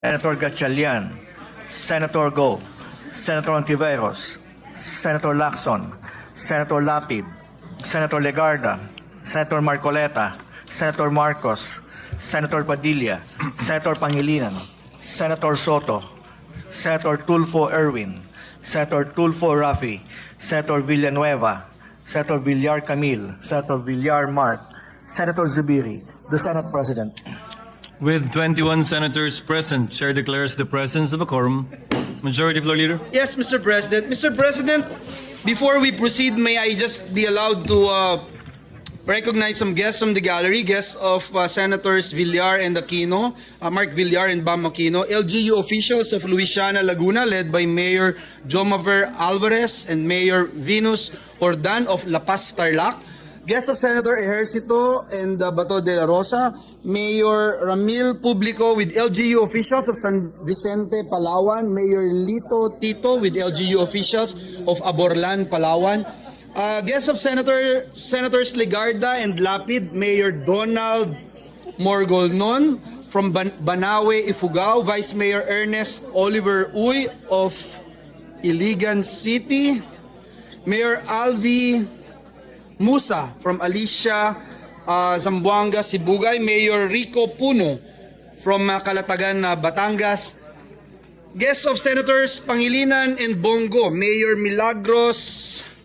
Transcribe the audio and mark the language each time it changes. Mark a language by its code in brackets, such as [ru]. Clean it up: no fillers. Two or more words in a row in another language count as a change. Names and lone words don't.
[en] Senator Gatchalian, Senator Go, Senator Ontiveros, Senator Lacson, Senator Lapid, Senator Legarda, Senator Marcoleta, Senator Marcos, Senator Padilla, Senator Pangilinan, Senator Soto, Senator Tulfo Erwin, Senator Tulfo Rafi, Senator Villanueva, Senator Villar Camille, Senator Villar Mark, Senator Zubiri, the Senate President. With 21 senators present, Chair declares the presence of a quorum. Majority Floor Leader. Yes, Mr. President. Mr. President, before we proceed, may I just be allowed to recognize some guests from the gallery, guests of Senators Villar and Aquino, Mark Villar and Bam Aquino, LGU officials of Luisiana, Laguna, led by Mayor Jomaver Alvarez and Mayor Venus Ordan of La Paz, Tarlac, guests of Senator Ejercito and Bato de la Rosa, Mayor Ramil Publico with LGU officials of San Vicente, Palawan, Mayor Lito Tito with LGU officials of Aborlan, Palawan, guests of Senators Legarda and Lapid, Mayor Donald Morgolnon from Banawe, Ifugao, Vice Mayor Ernest Oliver Uy of Iligan City, Mayor Alvi Musa from Alicia, Zamboanga, Sibugay, Mayor Rico Puno from Calatagan, Batangas, guests of Senators Pangilinan and Bongo, Mayor Milagros